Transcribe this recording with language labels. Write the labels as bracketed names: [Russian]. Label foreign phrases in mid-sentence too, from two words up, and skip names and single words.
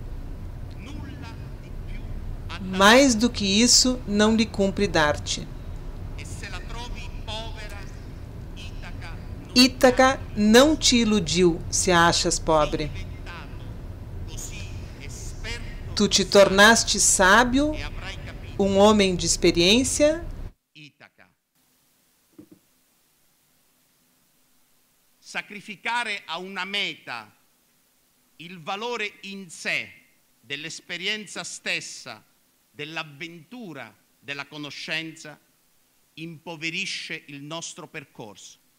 [Portuguese] Mais do que isso, não lhe cumpre dar-te. Ítaca não te iludiu se a achas pobre. Tu te tornaste sábio, um homem de experiência. [Italian] Sacrificare a una meta il valore in sé dell'esperienza stessa, dell'avventura, della conoscenza, impoverisce il nostro percorso.